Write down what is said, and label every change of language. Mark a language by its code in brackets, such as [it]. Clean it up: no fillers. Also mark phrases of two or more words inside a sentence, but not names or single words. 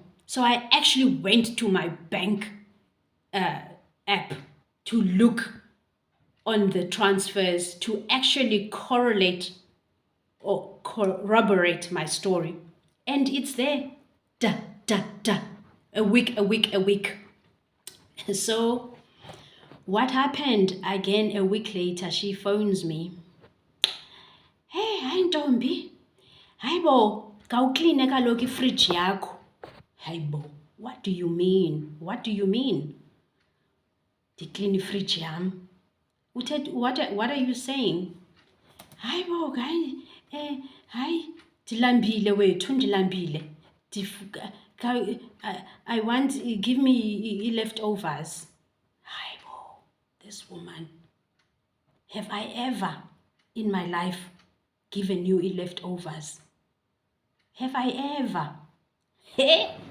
[en] So I actually went to my bank app to look on the transfers to actually correlate or corroborate my story. And it's there. Da, da, da. A week. So what happened again a week later, she phones me. [xh] Hey, hayi Ntombi. Hayibo, kawukline kaloku ifridge yakho. Hayibo, [en] what do you mean? What do you mean? [xh] Ndiclean ifridge yam. [en] What are you saying? [xh] Hayibo, hayi, ndilambile wethu, ndilambile. [en] I want, give me leftovers. Hayibo, this woman. Have I ever in my life given you leftovers? Have I ever? Hey?